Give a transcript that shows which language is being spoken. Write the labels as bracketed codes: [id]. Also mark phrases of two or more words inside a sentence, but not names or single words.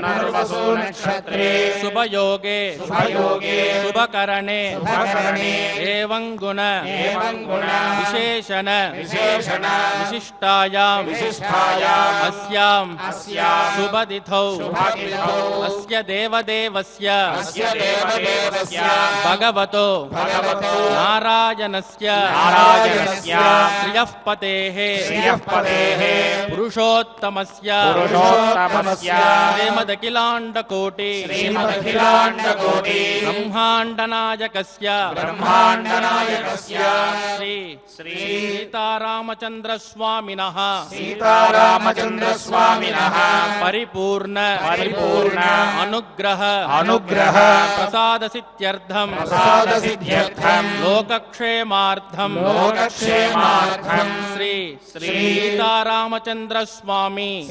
[sa] शुभयोगे शुभकरणे एवं गुण विशेषण विशिष्टायां अस्यां शुभतिथौ अस्य देवदेवस्य भगवतो नारायणस्य श्रियः पतेः पुरुषोत्तमस्य తమస్య శ్రీమదఖిలాండకోటి బ్రహ్మాండనాయకస్య శ్రీ సీతారామచంద్రస్వామినః పరిపూర్ణ అనుగ్రహ ప్రసాద సిద్ధ్యర్థం లోకక్షేమార్థం శ్రీ సీతారామచంద్రస్వామి